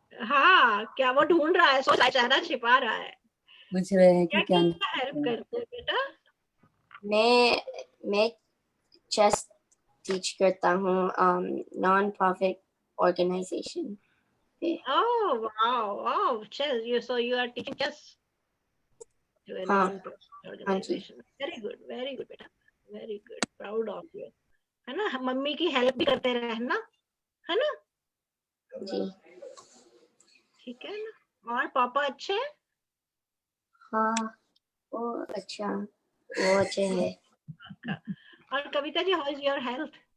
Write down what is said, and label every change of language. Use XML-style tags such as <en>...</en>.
<hi>हाँ, क्या वो ढूंढ रहा है, सोच चेहरा छिपा रहा है। पूछ रहे हैं कि क्या क्या हेल्प करते हो बेटा? मैं चेस टीच करता हूँ नॉन प्रॉफिट ऑर्गेनाइजेशन पे।</hi> <en>Oh wow, wow, chess. You are teaching chess to a non-profit organization. Very good बेटा, very good. Proud of you.</en> <hi>है ना, मम्मी की हेल्प भी करते रहना, है ना? जी ठीक है ना। और पापा अच्छे हैं? हाँ वो अच्छे हैं। और Kavita ji,</hi> <en>How is your health?</en>